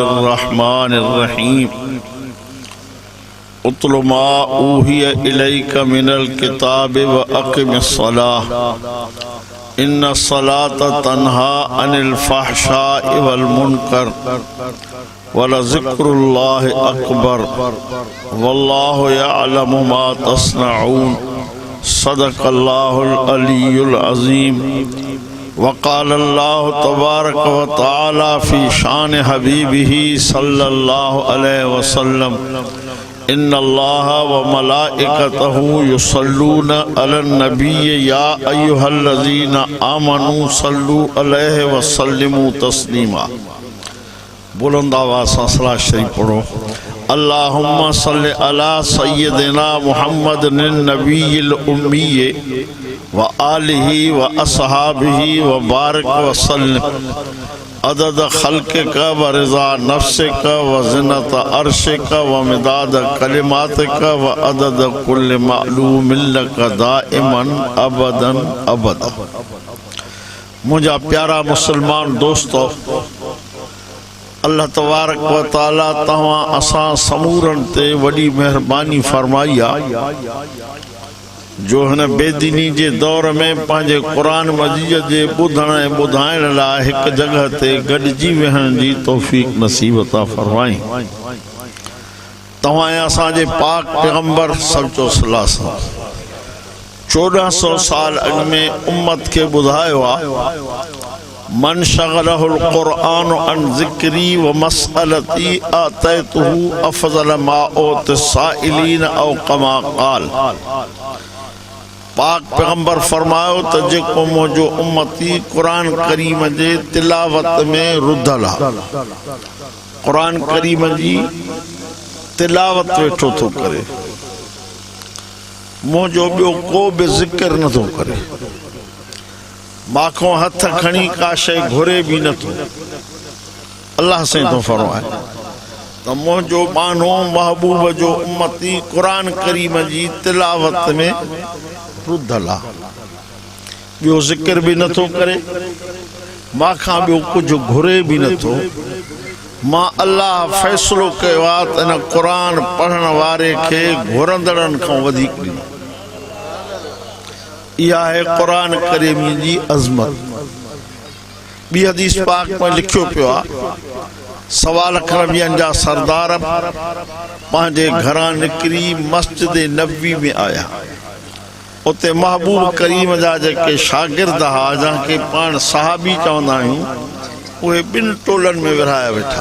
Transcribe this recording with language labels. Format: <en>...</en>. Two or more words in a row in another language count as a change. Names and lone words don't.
<ar>الرحمن الرحيم اتل ما أوحي إليك من الكتاب وأقم الصلاة إن الصلاة تنهى عن الفحشاء والمنكر ولذكر الله أكبر والله يعلم ما تصنعون صدق الله العلي العظيم. وقال الله تبارك وتعالى في شأن حبيبه صلى الله عليه وسلم إن الله وملائكته يصلون على النبي يا أيها الذين آمنوا صلوا عليه وسلموا تسليما.</ar> <ur>بلند آواز سے صلاۃ شریف پڑھو.</ur> <ar>اللهم صل على سيدنا محمد النبي الأمي وآله وأصحابه وبارك وسلم عدد خلقك ورضا نفسك وزنة عرشك ومداد كلماتك وعدد كل معلوم لك دائما أبدا أبدا.</ar> <sd>मुझा प्यारा मुसलमान दोस्तों,</sd> <ar>الله تبارك وتعالى</ar> <sd>तव्हां असां समूरन ते वॾी मेहरबानी फरमाई आहे जो हिन बेदीनी जे दौर में पंहिंजे क़ुरान मजीद जे ॿुधण ऐं ॿुधाइण लाइ हिकु जगह ते गॾिजी वेहण जी तौफ़ीक़ नसीब अता फरमाई। तव्हां असांजे पाक पैगंबर</sd> <ar>صلى الله عليه وسلم</ar> <sd>1400 साल अॻु में उम्मत खे ॿुधायो आहे</sd> <ar>من شغله القرآن عن ذكري ومسألتي أعطيته أفضل ما أعطي السائلين أو كما قال.</ar> <sd>पाक पैगंबर फरमायो त जेको मुंहिंजो उम्मती कुरान करीम जे तिलावत में रुधल आहे, कुरान करीम जी तिलावत वेठो थो करे, मुंहिंजो ॿियो को बि ज़िक्र नथो करे, माखों हथ खणी का शइ घुरे भी नथो, अल्लाह से तो फरमाए तो मुंहिंजो मानो महबूब जो उम्मती कुरान करीम जी तिलावत में रुधल आहे, ॿियो ज़िक्र भी नथो करे, माखां ॿियो कुझु घुरे भी नथो। मां अल्लाह फ़ैसिलो कयो आहे त इन क़ुरान पढ़ण वारे खे घुरंदड़नि खां वधीक ॾिनो।</sd> <ur>یہ ہے</ur> <sd>कुरान करीम जी अज़मत। बी हदीस पाक में लिखियो पियो आहे सवा लख नबियनि जा सरदार पंहिंजे घरां निकिरी मस्जिद नबवी में आया। उते महबूब करीम जा जेके शागिर्द हा, जंहिंखे पाण सहाबी चवंदा आहियूं, उहे ॿिनि टोलनि में विरहाया वेठा।</sd>